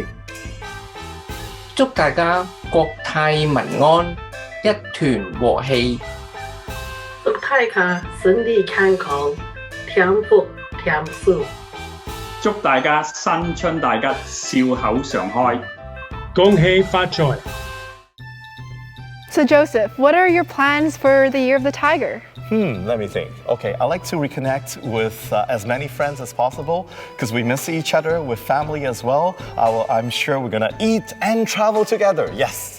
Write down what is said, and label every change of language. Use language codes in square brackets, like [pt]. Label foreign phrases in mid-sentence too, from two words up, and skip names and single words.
[yue] 祝大家國泰民安，一團和氣。祝大家身體健康，添福添壽。祝大家新春大吉，笑口常開。恭喜發財！ [en] So Joseph, what are your plans for the Year of the Tiger? Let me think. Okay, I like to reconnect with as many friends as possible because we miss each other with family as well. I'm sure we're gonna eat and travel together. Yes.